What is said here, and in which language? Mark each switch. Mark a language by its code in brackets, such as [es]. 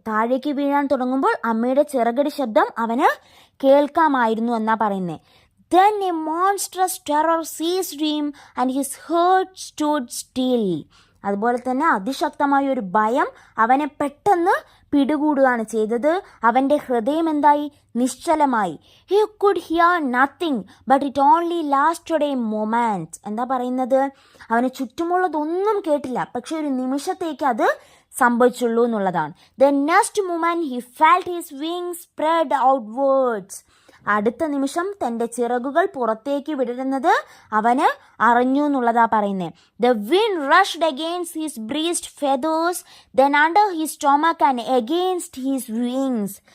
[ml] താഴേക്ക് വീഴാൻ തുടങ്ങുമ്പോൾ അമ്മയുടെ ചിറകടി ശബ്ദം അവന് കേൾക്കാമായിരുന്നു എന്നാ പറയുന്നത്. [en] Then a monstrous terror seized him and his heart stood still. [ml] അതുപോലെ തന്നെ അതിശക്തമായ ഒരു ഭയം അവനെ പെട്ടെന്ന് പിടികൂടുകയാണ് ചെയ്തത്. അവൻ്റെ ഹൃദയം എന്തായി, നിശ്ചലമായി. [en] He could hear nothing, but it only lasted a moment. [ml] എന്താ പറയുന്നത്, അവന് ചുറ്റുമുള്ളതൊന്നും കേട്ടില്ല, പക്ഷെ ഒരു നിമിഷത്തേക്ക് അത് സംഭവിച്ചുള്ളൂ എന്നുള്ളതാണ്. [en] The next moment he felt his wings spread outwards. [ml] അടുത്ത നിമിഷം തൻ്റെ ചിറകുകൾ പുറത്തേക്ക് വിടരുന്നത് അവന് അറിഞ്ഞു എന്നുള്ളതാ പറയുന്നത്. [en] The wind rushed against his breast feathers, then under his stomach and against his wings.